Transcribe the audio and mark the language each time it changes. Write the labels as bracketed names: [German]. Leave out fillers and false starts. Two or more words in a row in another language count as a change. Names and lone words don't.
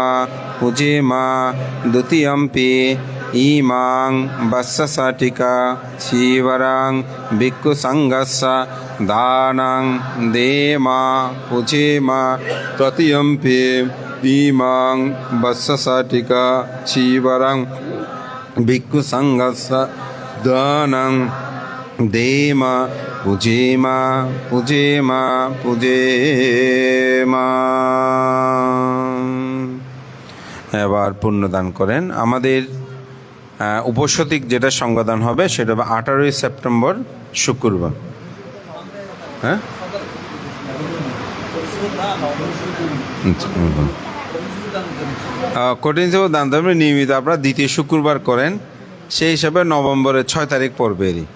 [Pali] পূজেমা দ্বিতীয়ম্পি ইমাং বৎসশাটিকা চীবরাং ভিক্ষু সংঘস্য দানং দেমা পূজেমা তৃতীয়ম্পি ইমাং বৎসশাটিকা চীবরাং ভিক্ষু সংঘস্য দানং দেমা পূজেমা পূজেমা পূজেমা। [Bangla] এবার পুণ্যদান করেন। আমাদের উপসতিক যেটা সংজ্ঞাদান হবে সেটা হবে 18 সেপ্টেম্বর শুক্রবার। হ্যাঁ কঠিন দান ধর্মে নিয়মিত আপনারা দ্বিতীয় শুক্রবার করেন, সেই হিসাবে নভেম্বরের 6 তারিখ পড়বে।